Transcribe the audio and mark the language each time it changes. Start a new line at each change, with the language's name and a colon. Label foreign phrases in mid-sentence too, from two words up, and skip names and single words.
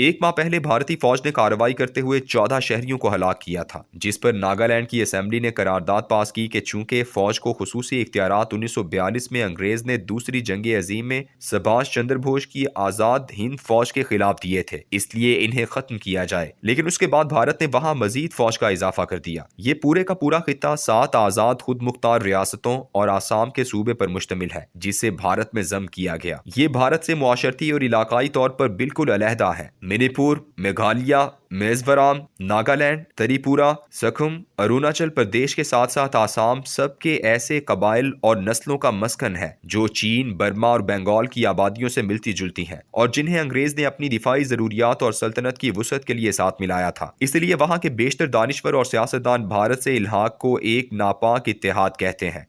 Urdu: ایک ماہ پہلے بھارتی فوج نے کارروائی کرتے ہوئے 14 شہریوں کو ہلاک کیا تھا، جس پر ناگالینڈ کی اسمبلی نے قرارداد پاس کی کہ چونکہ فوج کو خصوصی اختیارات 1942 میں انگریز نے دوسری جنگ عظیم میں سبھاش چندر بوس کی آزاد ہند فوج کے خلاف دیے تھے، اس لیے انہیں ختم کیا جائے، لیکن اس کے بعد بھارت نے وہاں مزید فوج کا اضافہ کر دیا۔ یہ پورے کا پورا خطہ 7 آزاد خود مختار ریاستوں اور آسام کے صوبے پر مشتمل ہے جسے بھارت میں ضم کیا گیا۔ یہ بھارت سے معاشرتی اور علاقائی طور پر بالکل علیحدہ ہے۔ منی پور، میگھالیہ میزورام، ناگالینڈ، تریپورہ، سکم، اروناچل پردیش کے ساتھ ساتھ آسام سب کے ایسے قبائل اور نسلوں کا مسکن ہے جو چین، برما اور بنگال کی آبادیوں سے ملتی جلتی ہیں اور جنہیں انگریز نے اپنی دفاعی ضروریات اور سلطنت کی وسعت کے لیے ساتھ ملایا تھا۔ اس لیے وہاں کے بیشتر دانشور اور سیاستدان بھارت سے الحاق کو ایک ناپاک اتحاد کہتے ہیں۔